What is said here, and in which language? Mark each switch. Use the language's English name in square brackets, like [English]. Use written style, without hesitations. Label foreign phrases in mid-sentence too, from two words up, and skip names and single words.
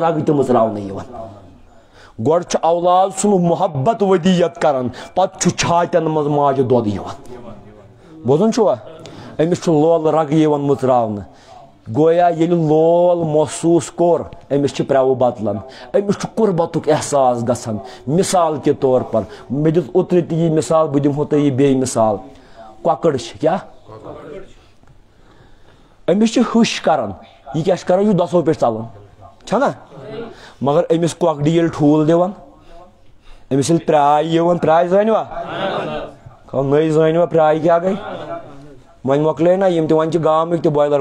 [Kashmiri] رگہٕ تہِ مٕژراونہٕ یِوان گۄڈٕ چھُ اولاد سُنٛد محبت ودیت کران پتہٕ چھُ چھاتٮ۪ن منٛز ماجہِ دۄد یِوان بوزان چھُوا أمِس چھُ لولہٕ رگہٕ یِوان مٕژراونہٕ گویا ییٚلہِ لول محسوٗس کوٚر أمِس چھِ پرٛٮ۪وٕ بدلان أمِس چھُ قُربتُک احساس گژھان [Urdu] مثال کے طور پر [Kashmiri] مےٚ دِژ اوترٕ تہِ یہِ مثال بہٕ دِمہو تۄہہِ یہِ بیٚیہِ مثال کۄکٕر چھِ کیٛاہ أمِس چھِ ہٕش کران یہِ کیٛاہ چھِ کران یہِ چھُ دۄسو پٮ۪ٹھ ژلان چھنا مگر أمِس کۄکرِ ییٚلہِ ٹھوٗل دِوان أمِس ییٚلہِ پرٛاے یِوان پرٛاے زٲنۍوا نٔے زٲنۍوا پرٛاے کیٛاہ گٔے وۄنۍ مۄکلے نا یِم تہِ وۄنۍ چھِ گامٕکۍ تہِ بۄیلر